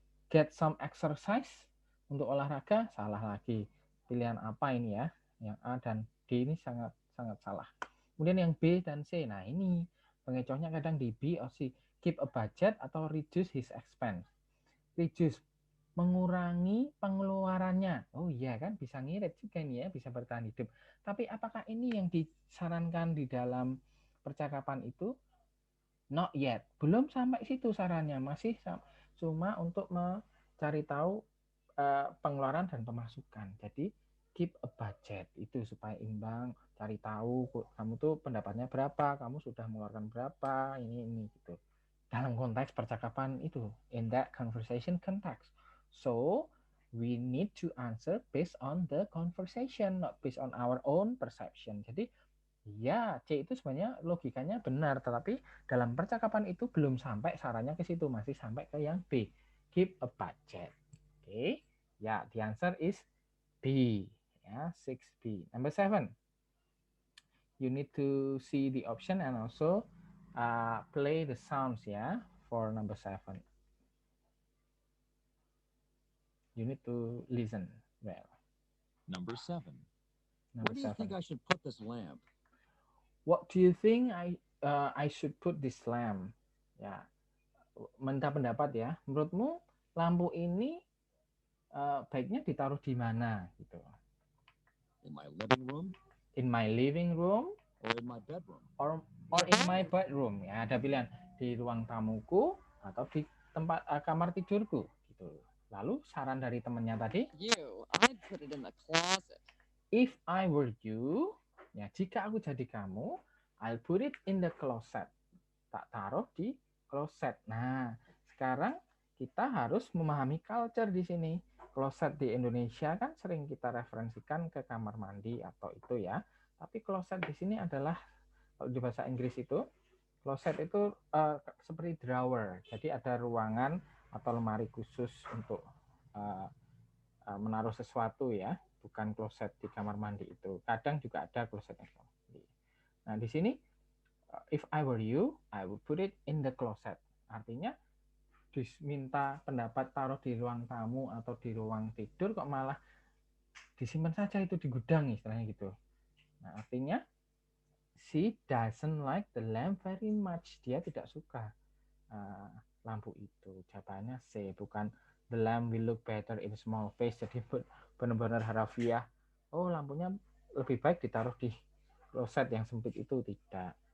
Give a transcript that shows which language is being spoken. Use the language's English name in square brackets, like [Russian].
[English] Get some exercise, [Indonesian] untuk olahraga, salah lagi. Pilihan apa ini ya? Yang A dan D ini sangat salah. Kemudian yang B dan C, nah ini pengecohnya kadang di B or C. [English] Keep a budget atau reduce his expense. [Indonesian] Reduce, mengurangi pengeluarannya. Oh iya kan, bisa ngirit juga ini ya, bisa bertahan hidup. Tapi apakah ini yang disarankan di dalam percakapan itu? [English] Not yet, [Indonesian] belum sampai situ sarannya, masih cuma untuk mencari tahu pengeluaran dan pemasukan. Jadi [English] keep a budget [Indonesian] itu supaya imbang, cari tahu kamu tuh pendapatnya berapa, kamu sudah mengeluarkan berapa, ini gitu. Dalam konteks percakapan itu, [English] in that conversation context. So we need to answer based on the conversation, not based on our own perception. [Indonesian] Jadi ya, C itu sebenarnya logikanya benar, tetapi dalam percakapan itu belum sampai sarannya ke situ, masih sampai ke yang B. [English] Keep a budget. Oke. Ya, the answer is B. Ya, 6B. Number 7. You need to see the option and also play the sounds ya for number 7. You need to listen well. Number 7. Where do you think I should put this lamp? What do you think I should put this lamp? [Indonesian] Ya, minta pendapat ya. Menurutmu lampu ini baiknya ditaruh di mana gitu? [English] In my living room? In my living room? Or in my bedroom? Or in my bedroom? [Indonesian] Ya, ada pilihan di ruang tamuku atau di tempat kamar tidurku gitu. Lalu saran dari temannya tadi? [English] I'd put it in the closet. If I were you, [Indonesian] ya jika aku jadi kamu, [English] I'll put it in the closet. [Indonesian] Tak taruh di closet. Nah, sekarang kita harus memahami culture di sini. Closet di Indonesia kan sering kita referensikan ke kamar mandi atau itu ya. Tapi closet di sini adalah, kalau di bahasa Inggris itu, closet itu seperti drawer. Jadi ada ruangan atau lemari khusus untuk menaruh sesuatu ya. Bukan closet di kamar mandi itu. Kadang juga ada closet di kamar mandi. Nah, di sini [English] if I were you, I would put it in the closet. [Indonesian] Artinya diminta pendapat taruh di ruang tamu atau di ruang tidur kok malah disimpan saja itu di gudang istilahnya gitu. Nah, artinya [English] she doesn't like the lamp very much. [Indonesian] Dia tidak suka lampu itu. Jawabannya C, bukan [English] the lamp will look better in small space. [Indonesian] Jadi benar-benar harafiah. Oh, lampunya lebih baik ditaruh di kloset yang sempit itu, tidak.